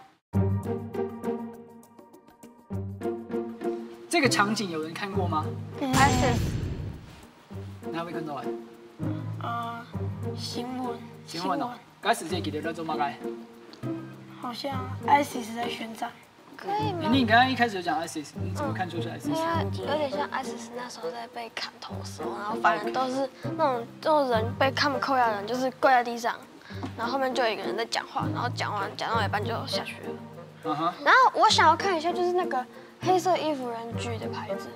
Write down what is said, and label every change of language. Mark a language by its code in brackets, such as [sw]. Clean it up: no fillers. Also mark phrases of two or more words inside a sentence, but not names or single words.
[zh] 這個場景有人看過嗎？ISIS。哪位看到啊？新聞。新聞哦。ISIS這記得叫做乜嘢？好像 ISIS 在宣戰。可以嗎？你剛剛一開始就講 ISIS，你怎麼看出是 ISIS？有點像 ISIS 那時候在被砍頭的時候，然後反正都是那種人被他們扣押的人，就是跪在地上，然後後面就有一個人在講話，然後講到一半就下去了。然後我想要看一下，就是那個黑色衣服人舉的牌子。